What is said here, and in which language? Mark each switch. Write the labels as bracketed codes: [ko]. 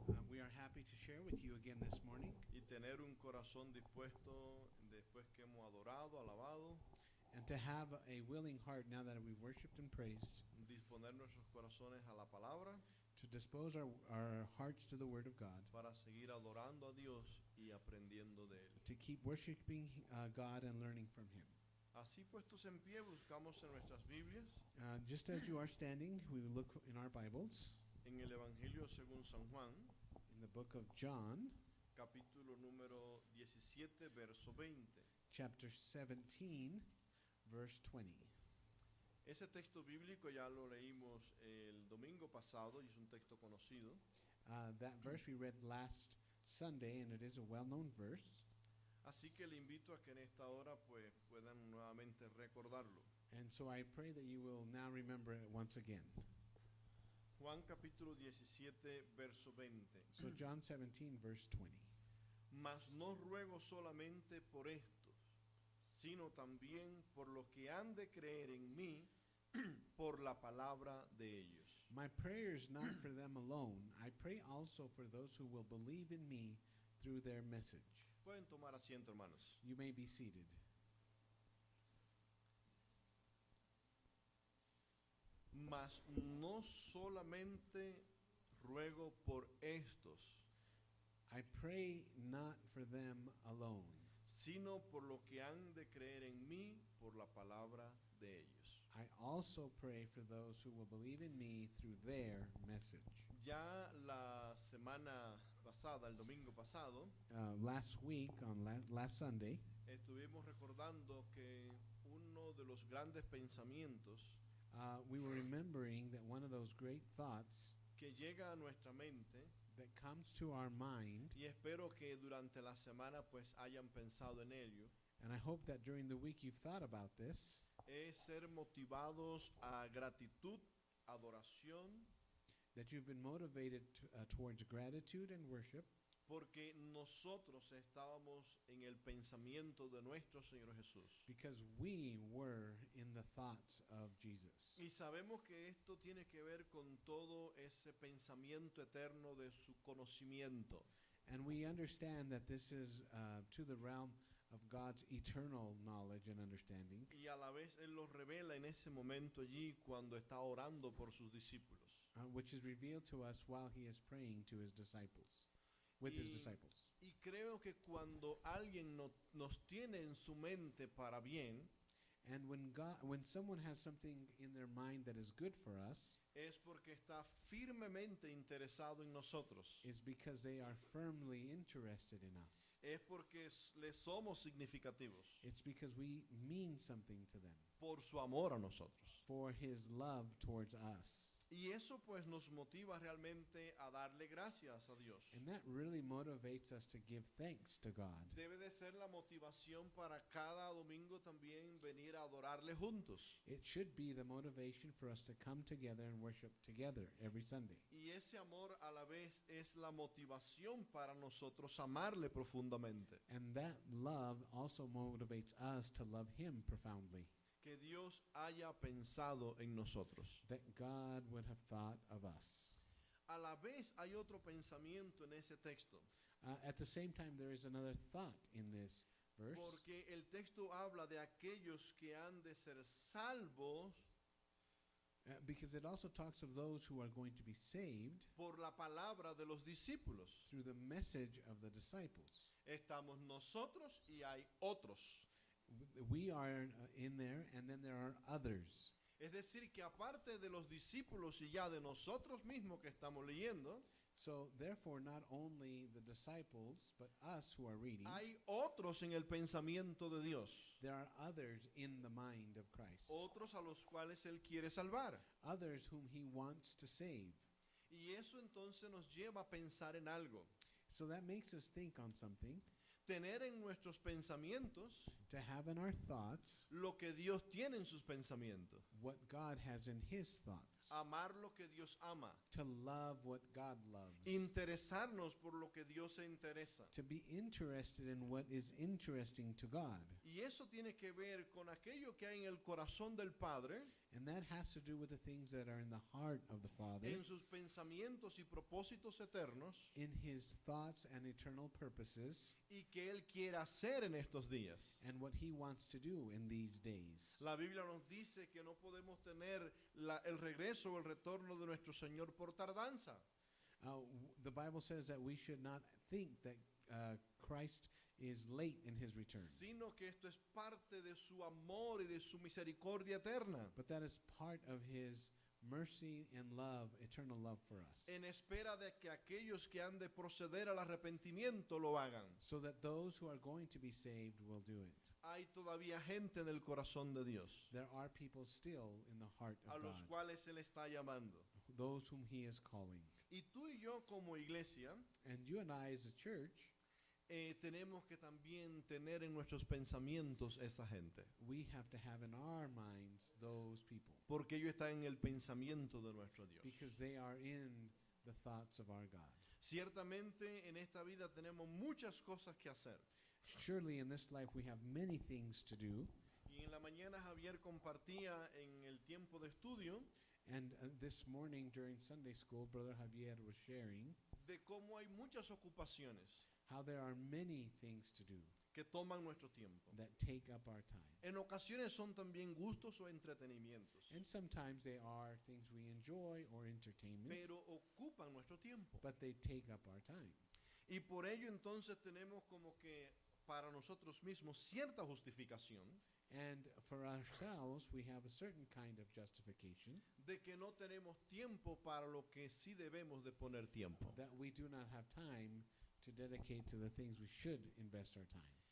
[en] We are happy to share with you again this morning [es] y tener un corazón dispuesto después que hemos adorado, alabado, [en] and to have a willing heart now that we've worshiped and praised, [es] disponer nuestros corazones a la palabra [en] to dispose our hearts to the Word of God, [es] para seguir adorando a Dios y aprendiendo de Él. [en] to keep worshiping God and learning from Him. [es] Así puestos en pie, buscamos en nuestras Biblias, [en] Just as you are standing, we will look in our Bibles, [es] en el Evangelio según San Juan, [en] in the book of John, [es] capítulo número 17, verso 20. [en] chapter 17, verse 20. [es] Ese texto bíblico ya lo leímos el domingo pasado y es un texto conocido. [en] That verse we read last Sunday, and it is a well-known verse. [es] Así que le invito a que en esta hora pues puedan nuevamente recordarlo. [en] And so I pray that you will now remember it once again. [es] Juan capítulo 17, verso 20. [en] So John 17, verse 20. [es] Mas no ruego solamente por estos, sino también por los que han de creer en mí por la palabra de ellos. [en] My prayer is not for them alone. I pray also for those who will believe in me through their message. [es] Pueden tomar asiento, hermanos. [en] You may be seated. [es] Mas no solamente ruego por estos, [en] I pray not for them alone. [es] sino por lo que han de creer en mí por la palabra de ellos. [en] I also pray for those who will believe in me through their message. [es] Ya la semana pasada, el domingo pasado, [en] Last week, on last Sunday, [es] estuvimos recordando que uno de los grandes pensamientos [en] we were remembering that one of those great thoughts [es] que llega a nuestra mente, [en] that comes to our mind, [es] y espero que durante la semana pues hayan pensado en ello, [en] and I hope that during the week you've thought about this, [es] es ser motivados a gratitud, adoración, [en] that you've been motivated towards gratitude and worship, [es] porque nosotros estábamos en el pensamiento de nuestro Señor Jesús. [en] because we were in the thoughts of Jesus. [es] Y sabemos que esto tiene que ver con todo ese pensamiento eterno de su conocimiento. [en] And we understand that this is to the realm of God's eternal knowledge and understanding. [es] Y a la vez Él lo revela en ese momento allí cuando está orando por sus discípulos. [en] Which is revealed to us while he is praying to his disciples, with his disciples. [es] Y creo que cuando alguien nos tiene en su mente para bien, [en] And when someone has something in their mind that is good for us, [es] es porque está firmemente interesado en nosotros. [en] is because they are firmly interested in us. [es] Es porque le somos significativos [en] It's because we mean something to them, [es] por su amor a nosotros. [en] for his love towards us. [es] Y eso pues nos motiva realmente a darle gracias a Dios. [en] And that really motivates us to give thanks to God. [es] Debe de ser la motivación para cada domingo también venir a adorarle juntos. [en] It should be the motivation for us to come together and worship together every Sunday. [es] Y ese amor a la vez es la motivación para nosotros amarle profundamente. [en] And that love also motivates us to love him profoundly. [es] Que Dios haya pensado en nosotros. [en] That God would have thought of us. [es] A la vez hay otro pensamiento en ese texto, [en] At the same time, there is another thought in this verse, [es] porque el texto habla de aquellos que han de ser salvos [en] because it also talks of those who are going to be saved [es] por la palabra de los discípulos. [en] through the message of the disciples. [es] Estamos nosotros y hay otros. [en] We are in there, and then there are others. [es] Es decir, que aparte de los discípulos y ya de nosotros mismos que estamos leyendo, [en] So therefore, not only the disciples, but us who are reading, [es] hay otros en el pensamiento de Dios. [en] there are others in the mind of Christ, [es] Otros a los cuales Él quiere salvar. [en] others whom he wants to save. [es] Y eso entonces nos lleva a pensar en algo. [en] So that makes us think on something, [es] Tener en nuestros pensamientos [en] to have in our thoughts [es] lo que Dios tiene en sus pensamientos. [en] what God has in his thoughts, [es] Amar lo que Dios ama. [en] to love what God loves, [es] Interesarnos por lo que Dios se interesa. [en] to be interested in what is interesting to God. [es] Y Y eso tiene que ver con aquello que hay en el corazón del Padre, [en] And that has to do with the things that are in the heart of the Father, [es] en sus pensamientos y propósitos eternos, [en] in his thoughts and eternal purposes, [es] y que Él quiere hacer en estos días. [en] and what he wants to do in these days. [es] La Biblia nos dice que no podemos tener el regreso o el retorno de nuestro Señor por tardanza. [en] The Bible says that we should not think that Christ is late in his return, [es] Sino que esto es parte de su amor y de su misericordia eterna, [en] but that is part of his mercy and love, eternal love for us, [es] en espera de que aquellos que han de proceder al arrepentimiento lo hagan. [en] so that those who are going to be saved will do it. [es] Hay todavía gente en el corazón de Dios, [en] There are people still in the heart [es] a [en] of [es] los [en] God, [es] cuales Él está llamando. [en] those whom he is calling. [es] Y tú y yo como iglesia [en] And you and I as a church, [es] tenemos que también tener en nuestros pensamientos esa gente, [en] we have to have in our minds those people, [es] porque ellos están en el pensamiento de nuestro Dios. [en] because they are in the thoughts of our God. [es] Ciertamente en esta vida tenemos muchas cosas que hacer. [en] Surely in this life we have many things to do, [es] Y en la mañana Javier compartía en el tiempo de estudio [en] and this morning during Sunday school, Brother Javier was sharing [es] de cómo hay muchas ocupaciones [en] how there are many things to do [es] que toman nuestro tiempo. [en] that take up our time. [es] En ocasiones son también gustos o entretenimientos, [en] And sometimes they are things we enjoy or entertainment, [es] pero ocupan nuestro tiempo. [en] but they take up our time. [es] Y por ello entonces tenemos como que para nosotros mismos cierta justificación [en] And for ourselves, we have a certain kind of justification [es] de que no tenemos tiempo para lo que sí debemos de poner tiempo. [en] that we do not have time to dedicate to the things we should invest our time.